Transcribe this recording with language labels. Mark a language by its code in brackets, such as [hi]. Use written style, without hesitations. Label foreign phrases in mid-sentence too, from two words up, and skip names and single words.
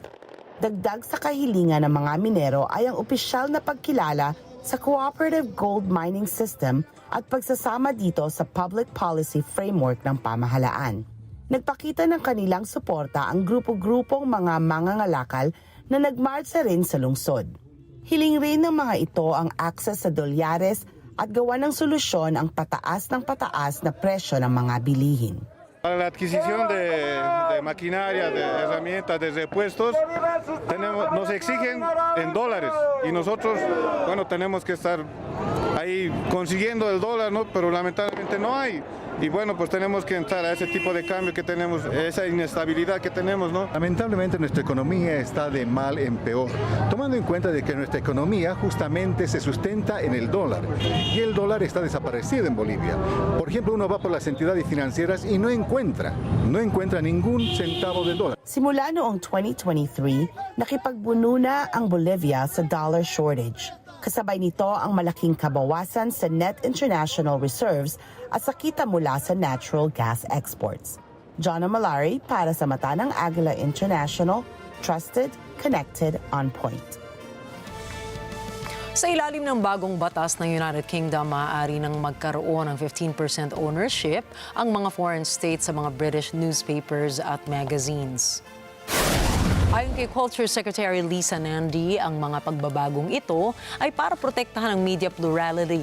[tl] Dagdag sa kahilingan ng mga minero ay ang opisyal na pagkilala sa Cooperative Gold Mining System at pagsasama dito sa [en] public policy framework [tl] ng pamahalaan. Nagpakita ng kanilang suporta ang grupo-grupong mga mangangalakal na nagmarsa rin sa lungsod. Hiling rin ng mga ito ang access sa dolyares at gawa ng solusyon ang pataas na presyo ng mga bilihin. [es] Para la adquisición de maquinaria, de herramientas, de repuestos, nos exigen en dólares y nosotros, tenemos que estar ahí consiguiendo el dólar, ¿no? Pero lamentablemente no hay. Y pues tenemos que entrar a ese tipo de cambio que tenemos, esa inestabilidad que tenemos, ¿no? Lamentablemente nuestra economía está de mal en peor, tomando en cuenta de que nuestra economía justamente se sustenta en el dólar y el dólar está desaparecido en Bolivia. Por ejemplo, uno va por las entidades financieras y no encuentra ningún centavo de dólar. [tl] Simula noong 2023, nakipagbuno na ang Bolivia sa [en] dollar shortage. [tl] Kasabay nito ang malaking kabawasan sa [en] net international reserves [tl] at sa kita mula sa [en] natural gas exports. [tl] Jonah Malari para sa mata ng Agila International, [en] trusted, connected, on point. [tl] Sa ilalim ng bagong batas ng United Kingdom, maaari nang magkaroon ng 15% ownership ang mga [en] foreign states [tl] sa mga [en] British newspapers [tl] at magazines. Ayon kay [en] Culture Secretary [tl] Lisa Nandy, ang mga pagbabagong ito ay para protektahan ang [en] media plurality.